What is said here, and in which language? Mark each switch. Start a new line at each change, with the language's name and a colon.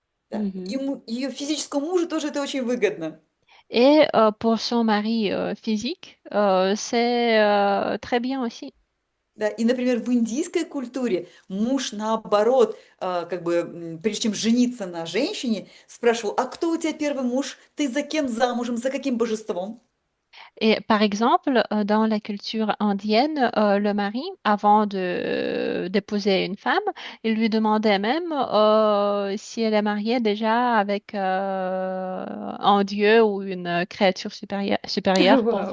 Russian: Да. Mhm. Ее физическому мужу тоже это очень выгодно.
French: Et pour son mari physique, c'est très bien aussi.
Russian: Да. И, например, в индийской культуре муж, наоборот, как бы, прежде чем жениться на женщине, спрашивал, а кто у тебя первый муж? Ты за кем замужем? За каким божеством?
French: Et par exemple, dans la culture indienne, le mari, avant de d'épouser une femme, il lui demandait même si elle est mariée déjà avec un dieu ou une créature supérieure pour